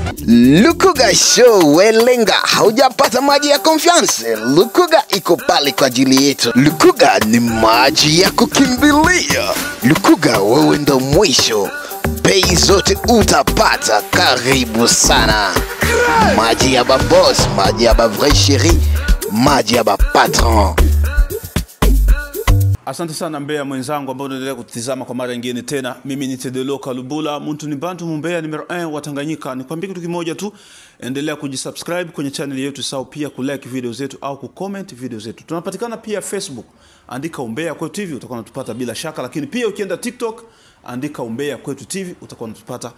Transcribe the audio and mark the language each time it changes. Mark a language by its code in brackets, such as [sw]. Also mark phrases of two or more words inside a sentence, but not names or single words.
[sw] Lukuga Show welenga, haujapata maji ya confiance? Lukuga iko pale kwa ajili yetu. Lukuga ni maji ya kukimbilia. Lukuga, wewe ndo mwisho, bei zote utapata. Karibu sana. Maji ya babos, maji ya ba [fr] vrai chéri, [sw] maji ya ba patron. Asante sana Mbeya mwenzangu ambao unaendelea kutizama kwa mara nyingine tena. Mimi ni Tedeloka Lubula, muntu ni bantu Mbeya numero 1 wa Tanganyika. Nikwambie kitu kimoja tu, endelea kujisubscribe kwenye channel yetu, sawa pia kulike video zetu au kucomment video zetu. Tunapatikana pia Facebook, andika Umbea Kwetu TV utakuwa unatupata bila shaka, lakini pia ukienda TikTok andika Umbea Kwetu TV utakuwa unatupata.